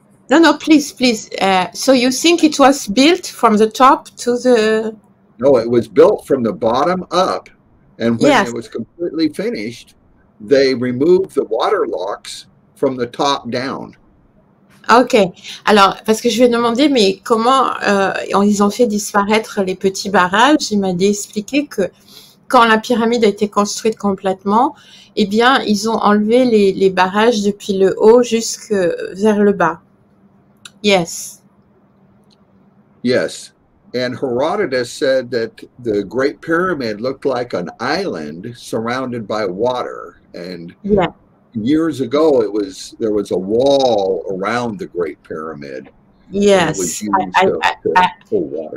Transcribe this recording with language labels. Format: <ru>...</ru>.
<en>No, please. So you think it was built from the top to the... No, it was built from the bottom up. And when it was completely finished, they removed the water locks from the top down. Ok.</en> <fr>Alors, parce que je lui ai demandé, mais comment ils ont fait disparaître les petits barrages? Il m'a expliqué que quand la pyramide a été construite complètement, eh bien, ils ont enlevé les barrages depuis le haut jusque vers le bas.</fr> <en>Yes. Yes. And Herodotus said that the Great Pyramid looked like an island surrounded by water. And years ago, there was a wall around the Great Pyramid. Yes. It was used to pull water.</en>